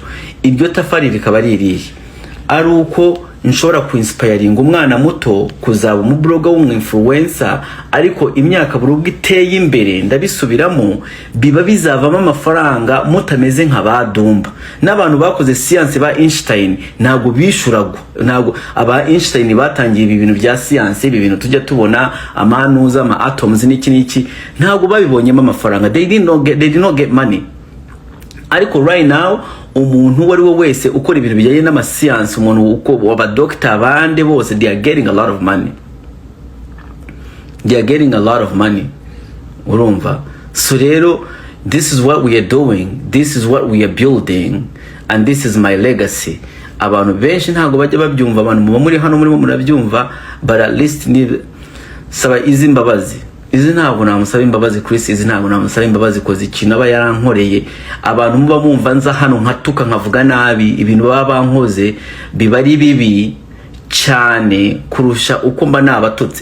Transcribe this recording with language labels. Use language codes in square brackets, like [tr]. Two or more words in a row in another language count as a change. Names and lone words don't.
[rw] Iryo tafari rikaba ririye ari uko nshobora kuinspiringa umwana muto kuzaba umubloga w'umwinfluencer, ariko imyaka burubwo iteye imbere, ndabisubiramo, biba bizavamo amafaranga mutameze nk'abadumba. N'abantu bakoze science ba Einstein ntago bishuragwa, ntago aba Einstein batangiye ibi bintu bya science, ibi bintu tujya tubona amanuza ama atoms n'iki ntago babibonyemo amafaranga. [en] They did not get money. [rw] Ariko [en] right now [rw] umuntu wari we wese ukora ibintu bijyanye n'ama science, umuntu uko waba doctor abande bose, [en] they are getting a lot of money. [rw] Urumva? [en] So rero this is what we are doing, this is what we are building, and this is my legacy. [rw] Abantu benshi ntago bajya babyumva, abantu muba muri hano murimo murabyumva, [en] but at least [rw] ni saba izi mbabazi. Izi ntabwo namusaba imbabazi Chris, izi ntabwo namusaba imbabazi koze ikintu aba yarankoreye. Abantu muba mumva nza hano nkatuka nkavuga nabi, ibintu baba bankoze biba ari bibi cyane kurusha uko mba nabatutse.